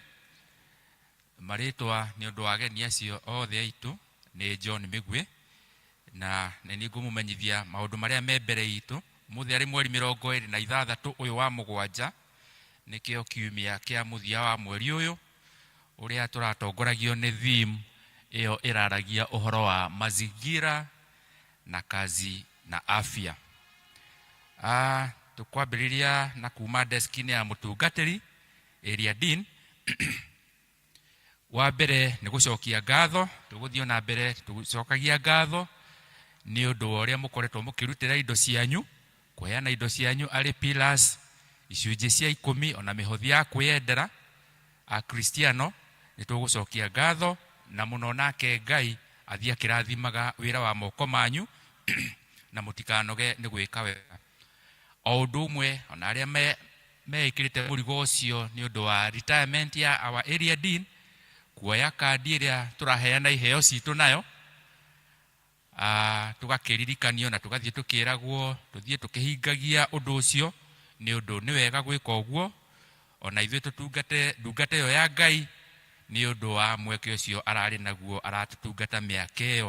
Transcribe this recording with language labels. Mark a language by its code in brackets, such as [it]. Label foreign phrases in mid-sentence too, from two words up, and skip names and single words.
[ki] Marĩtwa nĩ ũndũ wa ageni acio othe aitũ nĩ John Mĩgwe, na nĩ ngũmũmenyithia maũndũ marĩa me mbere itũ. Mũthĩ arĩ mweri 26 ũyũ wa mũgwanja, nĩkĩo kiumia kĩa mũthia wa mweri ũyũ ũrĩa tũratongoragio nĩ theme ĩyo ĩraragia ũhoro wa mazingira na kazi na afya. Tukwambĩrĩria na kuma desk-inĩ ya mũtungatĩri [en] area dean. [ki] Wa mbere nĩ gũcokia ngatho, tũgũthiĩ na mbere tũcokagia ngatho nĩ ũndũ wa ũrĩa mũkoretwo mũkĩrutĩra indo cianyu, kũheana indo cianyu arĩ pillars, icunjĩ cia 10 ona mĩhothi ya kwĩyendera a Kristiano. Nĩ tũgũcokia ngatho na mũno nake Ngai athiĩ akĩrathimaga wĩra wa moko manyu na mũtikanoge nĩ gwĩka wega. O ũndũ ũmwe ona arĩa meĩkĩrĩte mũrigo ũcio nĩ ũndũ wa retirement ya [en] our area dean, [ki] kuoya kandi ĩrĩa tũraheana iheo citũ nayo, tũgakĩririkanio na tũgathiĩ tũkĩragwo tũthiĩ tũkĩhingagia ũndũ ũcio, nĩ ũndũ nĩ wega gwĩka ũguo, ona ithuĩ tũtungate ndungata ĩyo ya Ngai nĩ ũndũ wa mweke ũcio ararĩ naguo aratũtungata mĩaka ĩyo.